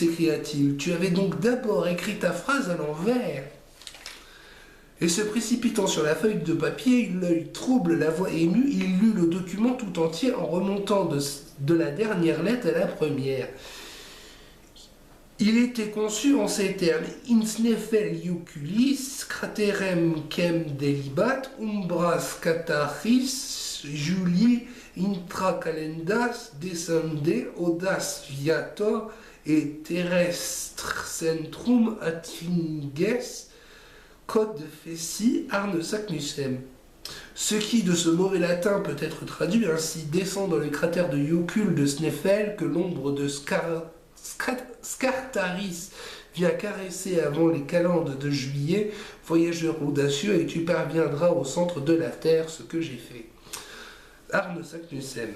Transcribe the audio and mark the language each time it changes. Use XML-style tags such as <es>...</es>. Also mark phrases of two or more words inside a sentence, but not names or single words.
<fr>« Tu avais donc d'abord écrit ta phrase à l'envers !» Et se précipitant sur la feuille de papier, l'œil trouble, la voix émue, il lut le document tout entier en remontant de la dernière lettre à la première. Il était conçu en ces termes:</fr> <la>In sneffel iuculis, craterem quem delibat, umbras cataris, Julii intra calendas descende, audas viator et terrestre centrum atfinges, Code feci Arne Saknussemm.</la> <fr>Ce qui, de ce mauvais latin, peut être traduit ainsi: descend dans les cratères de Iocule de Sneffel, que l'ombre de Scartaris vient caresser avant les calendes de juillet. Voyageur audacieux, et tu parviendras au centre de la terre, ce que j'ai fait.</fr>